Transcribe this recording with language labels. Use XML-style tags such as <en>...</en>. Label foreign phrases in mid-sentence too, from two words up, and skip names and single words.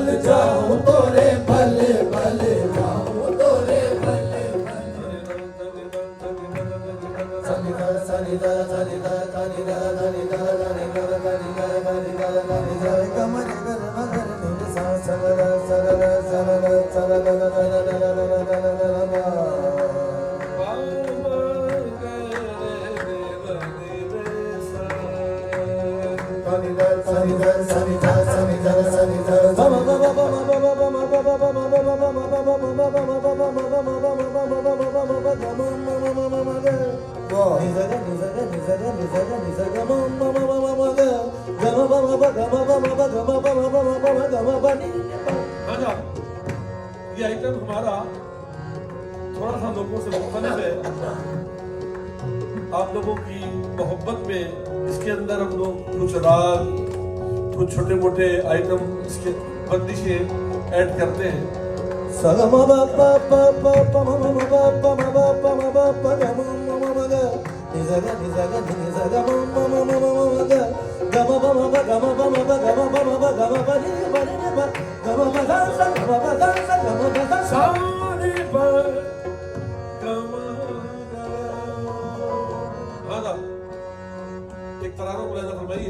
<hi>जाओ तोरे बल बल जाओ तोरे बल सनिदा सनिदा सनिदा सनिदा सनिदा सनिदा सनिदा सनिदा सनिदा कमर गर मगर निर सा सररा सररा सररा सररा सनिदा सनिदा सनिदा सनिदा बमा बमा बमा बमा बमा बमा बमा बमा ये आइटम हमारा थोड़ा सा लोगों से मुख्तलिफ है। आप लोगों की मोहब्बत में इसके अंदर हम लोग कुछ राग, कुछ छोटे मोटे आइटम, इसके बंदिशें ऐड करते हैं। सगमा बापा बापा पमा ममा बापा ममा बापा ममा बापा गमा ममा मगा निजगा निजगा निजगा ममा ममा ममा गा गमा बमा बा गमा बमा बा गमा बमा बा गमा बनी बनी बा गमा बजा सा गमा बजा सा गमा बजा सा सारे पर गमा गा एक तराना मुलाजा फरमाइए।</hi>